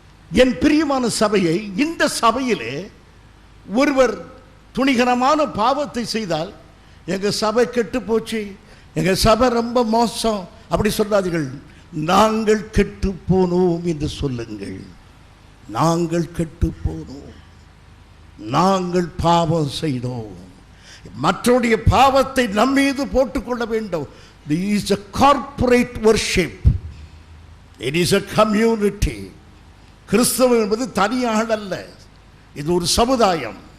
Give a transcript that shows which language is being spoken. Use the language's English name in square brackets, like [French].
[Tamil] என் பிரியமான சபையை, இந்த சபையிலே ஒருவர் துணிகரமான பாவத்தை செய்தால், எங்க சபை கெட்டு போச்சு, எங்க சபை ரொம்ப மோசம் அப்படி சொல்லாதீர்கள். நாங்கள் கெட்டு போனோம் என்று சொல்லுங்கள். நாங்கள் கெட்டு போனோம், நாங்கள் பாவம் செய்தோம். மற்றவருடைய பாவத்தை நம்மீது போட்டுக்கொள்ள வேண்டும். [English] This is a corporate worship. It is a community. [Tamil] கிறிஸ்தவம் என்பது தனியாள் அல்ல, இது ஒரு சமுதாயம்.